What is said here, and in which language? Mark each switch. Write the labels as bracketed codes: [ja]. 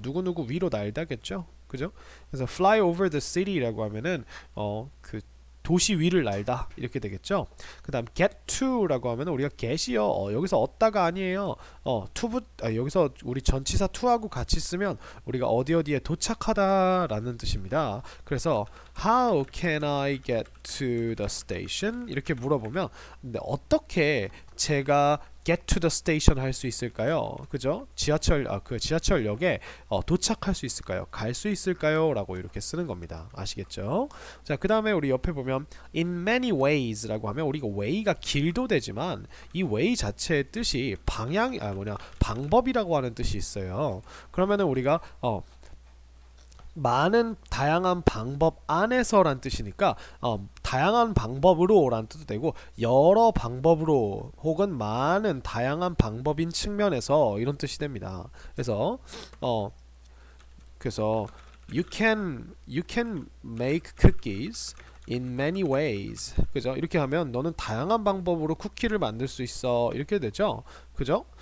[ko] 누구누구 위로 날다겠죠. 그죠? 그래서 [en] fly over the city [ko] 라고 하면은 그 도시 위를 날다 이렇게 되겠죠. 그 다음 get to라고 하면 우리가 get이요 여기서 얻다가 아니에요. 여기서 우리 전치사 to하고 같이 쓰면 우리가 어디에 도착하다 라는 뜻입니다. 그래서 [en] how can I get to the station [ko] 이렇게 물어보면 근데 어떻게 제가 [en] get to the station [ko] 할 수 있을까요? 그죠? 지하철역에 도착할 수 있을까요? 갈 수 있을까요? 라고 이렇게 쓰는 겁니다. 아시겠죠? 자, 그 다음에 우리 옆에 보면 [en] in many ways [ko] 라고 하면 우리가 way가 길도 되지만 이 way 자체의 뜻이 방법이라고 하는 뜻이 있어요. 그러면은 우리가 많은 다양한 방법 안에서란 뜻이니까 다양한 방법으로 란 뜻도 되고 여러 방법으로 혹은 많은 다양한 방법인 측면에서 이런 뜻이 됩니다. 그래서 [en] you can make cookies in many ways. [ko] 그죠? 이렇게 하면 너는 다양한 방법으로 쿠키를 만들 수 있어. 이렇게 되죠? 그죠?